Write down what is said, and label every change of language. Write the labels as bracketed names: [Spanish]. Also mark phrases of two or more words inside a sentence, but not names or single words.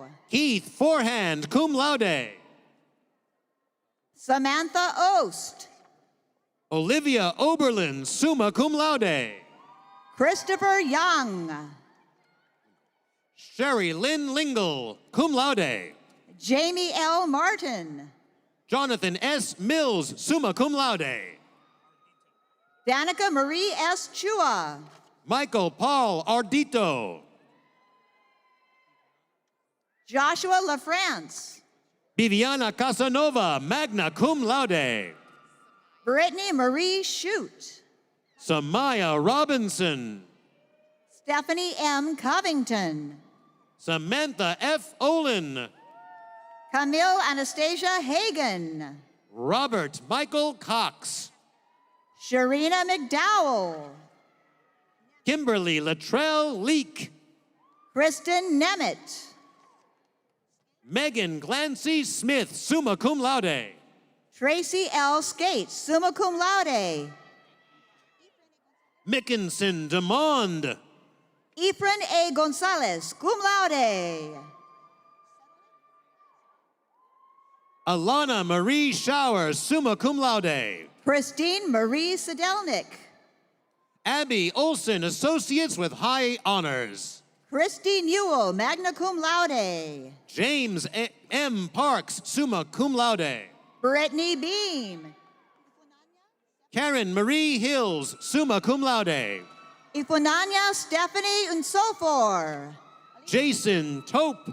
[English] Keith Forehand, [Latin] cum laude. [English] Samantha Ost. Olivia Oberlin, [Latin] summa cum laude. [English] Christopher Young. Sherry Lynn Lingle, [Latin] cum laude. [English] Jamie L. Martin. Jonathan S. Mills, [Latin] summa cum laude. [English] Danica Marie S. Chua. Michael Paul Ardito. Joshua LaFrance. Viviana Casanova, [Latin] magna cum laude. [English] Brittany Marie Shute. Samaya Robinson. Stephanie M. Covington. Samantha F. Olin. Camille Anastasia Hagan. Robert Michael Cox. Sharina McDowell. Kimberly Latrell Leak. Kristen Nemeth. Megan Glancy Smith, [Latin] summa cum laude. [English] Tracy L. Skates, [Latin] summa cum laude. [English] Mickinson Demond. Efren A. Gonzalez, [Latin] cum laude. [English] Alana Marie Shower, [Latin] summa cum laude. [English] Christine Marie Sedelnik. Abby Olson, associates with high honors. Christy Newell, [Latin] magna cum laude. [English] James M. Parks, [Latin] summa cum laude. [English] Brittany Beam. Karen Marie Hills, [Latin] summa cum laude. [English] Ifunanya Stephanie Unsofor. Jason Tope.